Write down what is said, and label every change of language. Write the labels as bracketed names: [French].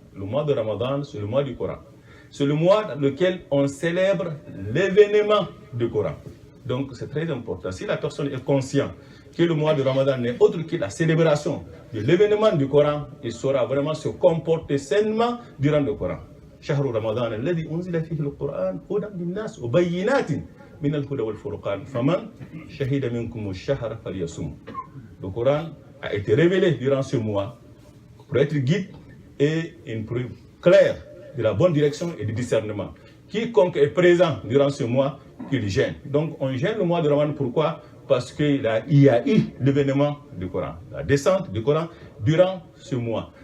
[French] Le mois de Ramadan, c'est le mois du Coran. C'est le mois dans lequel on célèbre l'événement du Coran. Donc c'est très important. Si la personne est consciente que le mois de Ramadan n'est autre que la célébration de l'événement du Coran, il saura vraiment se comporter sainement durant le Coran. [Arabic] شهر رمضان الذي أنزل فيه القرآن هدى للناس وبينات من الهدى والفرقان فمن شهد منكم الشهر فليصم. [French] Le Coran a été révélé durant ce mois pour être guide et une preuve claire de la bonne direction et du discernement. Quiconque est présent durant ce mois, qu'il gêne. Donc on gêne le mois de Ramadan, pourquoi? Parce qu'il y a eu l'événement du Coran, la descente du Coran durant ce mois.